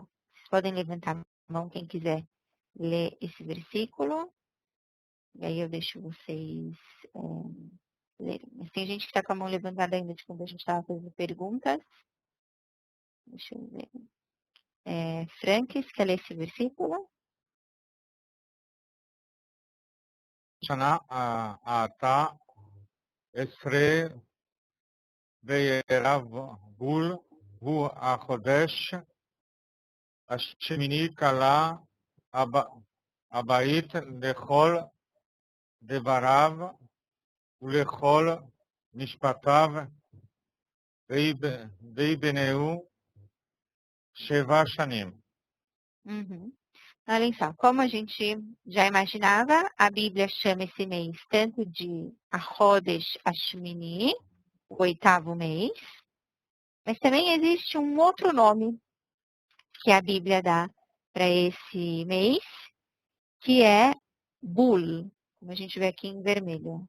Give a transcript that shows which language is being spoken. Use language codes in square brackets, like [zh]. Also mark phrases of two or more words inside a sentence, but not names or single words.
[pt] Vocês podem levantar a mão quem quiser ler esse versículo. E aí eu deixo vocês lerem. Mas tem gente que está com a mão levantada ainda de quando a gente estava fazendo perguntas. Deixa eu ver. Franques, quer ler esse versículo? [he] שנה העתה 10 בערב בול הוא החודש השמיני כלה הבית לכל דבריו ולכל משפטיו ויבנהו 7 שנים. Uhum. [pt] Olha só, como a gente já imaginava, a Bíblia chama esse mês tanto de [he] החודש השמיני, [pt] o 8º mês, mas também existe um outro nome que a Bíblia dá para esse mês, que é Bul, como a gente vê aqui em vermelho.